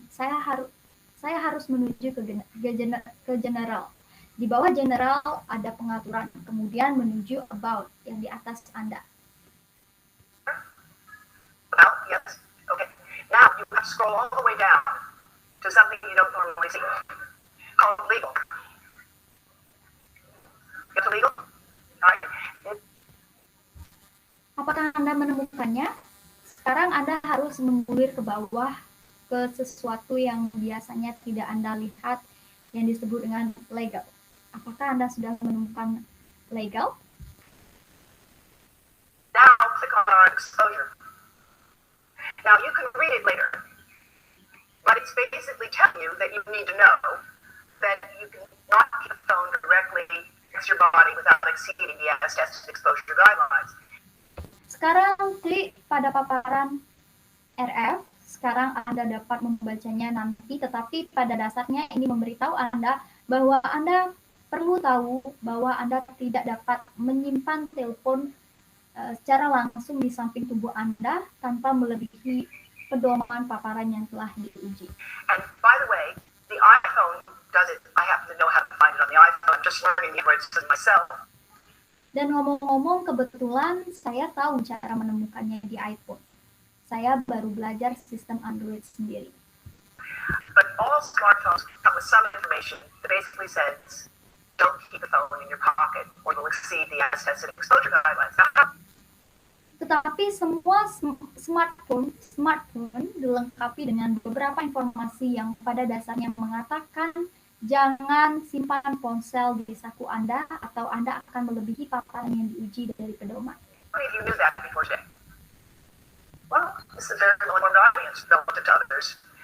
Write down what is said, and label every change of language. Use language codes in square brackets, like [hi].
[id] Saya harus menuju ke general. Di bawah general ada pengaturan, kemudian menuju about yang di atas Anda. [en] About, yes. Okay. Now scroll all the way down to something you don't normally see, called legal. Get to legal? All right. [id] Apakah Anda menemukannya? Sekarang Anda harus menggulir ke bawah ke sesuatu yang biasanya tidak Anda lihat yang disebut dengan legal. Apakah Anda sudah menemukan legal? [en] Now click on our exposure. Now you can read it later, but it's basically telling you that you need to know that you cannot keep the phone directly against your body without exceeding the as tested exposure guidelines. [id] Sekarang klik pada paparan RF. Sekarang Anda dapat membacanya nanti, tetapi pada dasarnya ini memberitahu Anda bahwa Anda perlu tahu bahwa Anda tidak dapat menyimpan telepon secara langsung di samping tubuh Anda tanpa melebihi pedoman paparan yang telah diuji. [en] And by the way, the iPhone does it. I happen to know how to find it on the iPhone. I'm just learning the Android system myself. [id] Dan ngomong-ngomong, kebetulan saya tahu cara menemukannya di iPhone. Saya baru belajar sistem Android sendiri. [en] But all smartphones come with some information that basically says, don't keep the phone in your pocket or you'll exceed the as tested exposure guidelines. [id] Tetapi semua smartphone dilengkapi dengan beberapa informasi yang pada dasarnya mengatakan jangan simpan ponsel di saku Anda atau Anda akan melebihi paparan yang diuji dari pedoman. [en] How many of you knew that before today? Well, this is a very well-known audience relative to others.